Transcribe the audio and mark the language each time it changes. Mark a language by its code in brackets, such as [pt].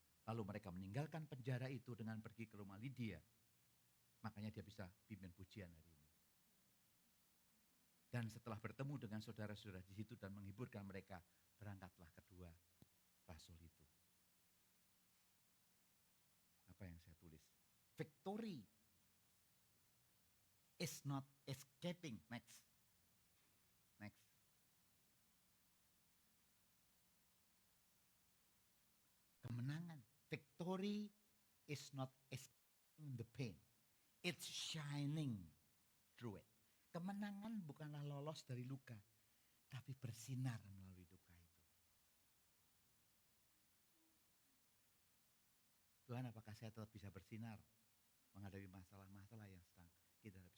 [id] Lalu mereka meninggalkan penjara itu dengan pergi ke rumah Lydia. Makanya dia bisa pimpin pujian hari ini. Dan setelah bertemu dengan saudara-saudara di situ dan menghiburkan mereka, berangkatlah kedua rasul itu. Apa yang saya tulis? [en] Victory is not escaping. Next. [id] Kemenangan. [en] Victory is not escaping the pain. It's shining through it. [id] Kemenangan bukanlah lolos dari luka, tapi bersinar melalui duka itu. Tuhan, apakah saya tetap bisa bersinar menghadapi masalah-masalah yang sedang kita hadapi?